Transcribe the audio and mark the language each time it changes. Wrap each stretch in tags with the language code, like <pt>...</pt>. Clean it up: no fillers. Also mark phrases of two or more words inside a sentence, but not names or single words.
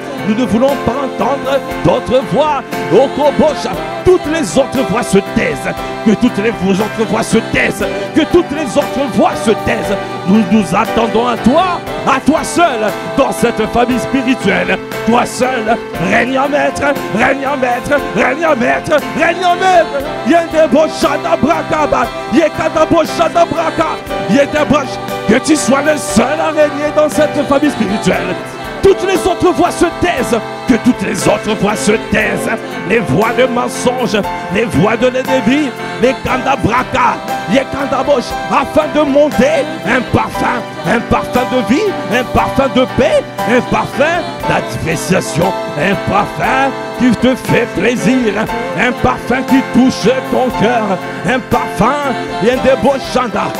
<fr>Nous ne voulons pas entendre d'autres voix. Au Kobocha, toutes les autres voix se taisent. Que toutes les autres voix se taisent. Que toutes les autres voix se taisent. Nous nous attendons à toi seul, dans cette famille spirituelle. Toi seul, règne en maître, règne en maître, règne en maître, règne en maître. Yendeboshana brakaba, yekadaboshana braka, yendebosh. Que tu sois le seul à régner dans cette famille spirituelle. Toutes les autres voix se taisent. Que toutes les autres voix se taisent. Les voix de mensonges, les voix de l'ennemi, les kandabraka, les kandabosh, afin de monter un parfum de vie, un parfum de paix, un parfum d'appréciation, un parfum qui te fait plaisir, un parfum qui touche ton cœur, un parfum, yendeboshanda.</fr>